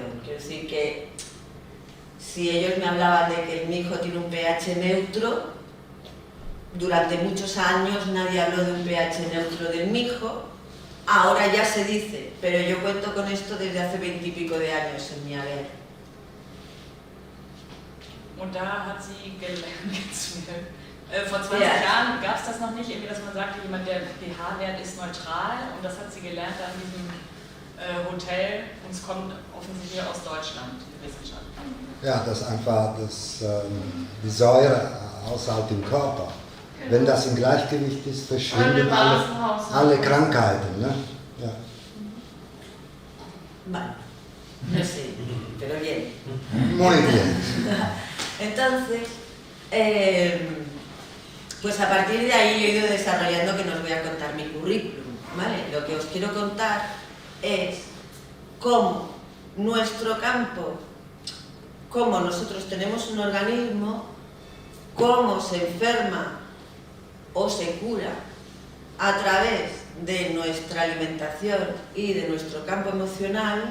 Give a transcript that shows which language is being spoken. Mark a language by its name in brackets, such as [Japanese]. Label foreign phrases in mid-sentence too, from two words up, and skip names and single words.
[Spanish] Quiero decir que si ellos me hablaban de que mi hijo tiene un pH neutro, durante muchos años nadie habló de un pH neutro del mijo, ahora ya se dice, pero yo cuento con esto desde hace 20 y pico de años en mi haber. [German] Und da hat sie gelernt, vor 20 Jahren gab es das noch nicht, irgendwie, dass man sagte, jemand, der pH-Wert ist neutral, und das hat sie gelernt an diesem Hotel, und es kommt offensichtlich aus Deutschland, die Wissenschaft. Ja, das einfach die Säure außerhalb dem Körper. Wenn das im Gleichgewicht ist, verschwinden alle Krankheiten. Ne? Ja. [Spanish] Vale, no sé, pero bien. Muy bien. Entonces, pues a partir de ahí yo he ido desarrollando, que no os voy a contar mi currículum, ¿vale? Lo que os quiero contar es cómo nuestro campo, cómo nosotros tenemos un organismo, cómo se enferma o se cura a través de nuestra alimentación y de nuestro campo emocional.